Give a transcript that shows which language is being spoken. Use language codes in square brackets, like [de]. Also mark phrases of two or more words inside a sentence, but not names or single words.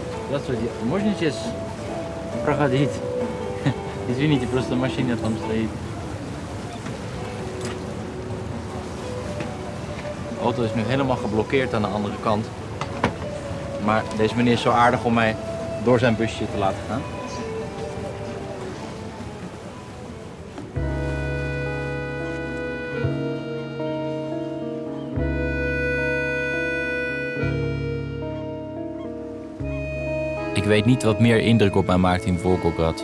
[ru] Здравствуйте. Можно сейчас проходить? Извините, просто машина там стоит. [nl] De auto is nu helemaal geblokkeerd aan de andere kant. Maar deze meneer is zo aardig om mij door zijn busje te laten gaan. Ik weet niet wat meer indruk op mij maakt in Volgograd.